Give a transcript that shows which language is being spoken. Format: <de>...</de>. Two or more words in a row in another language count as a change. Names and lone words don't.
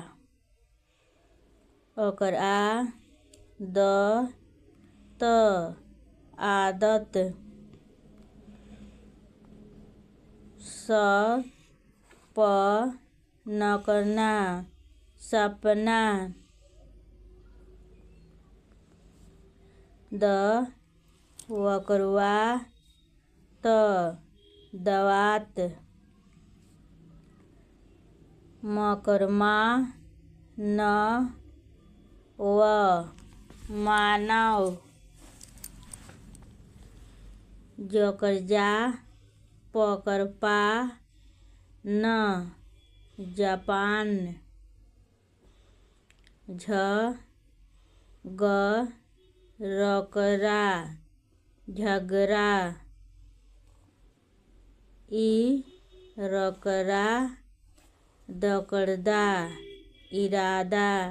<bho>ओकर आ द त आदत। स प न करना सपना। द वकरवा त दवात। मकरमा न व मानव। जकर जा पकर पा न जापान। झ ग रकरा झगरा। ई रकरा दकड़दा इरादा।</bho>